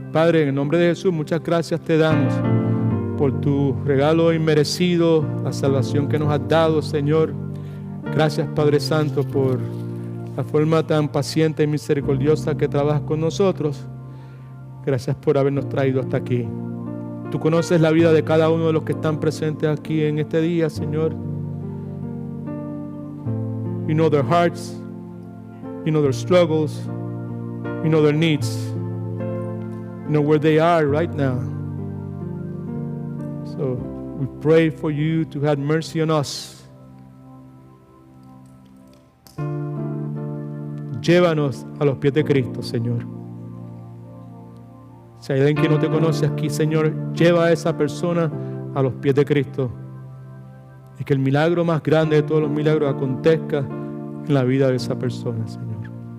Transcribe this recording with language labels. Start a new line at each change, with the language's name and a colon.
Spanish: Padre, en el nombre de Jesús, muchas gracias te damos por tu regalo inmerecido, la salvación que nos has dado, Señor. Gracias, Padre Santo, por la forma tan paciente y misericordiosa que trabajas con nosotros. Gracias por habernos traído hasta aquí. Tú conoces la vida de cada uno de los que están presentes aquí en este día, Señor.
English: You know their hearts, you know their struggles, you know their needs, you know where they are right now. So we pray for you to have mercy on us.
Spanish: Llévanos a los pies de Cristo, Señor. Si hay alguien que no te conoce aquí, Señor, lleva a esa persona a los pies de Cristo. Y que el milagro más grande de todos los milagros acontezca en la vida de esa persona, Señor.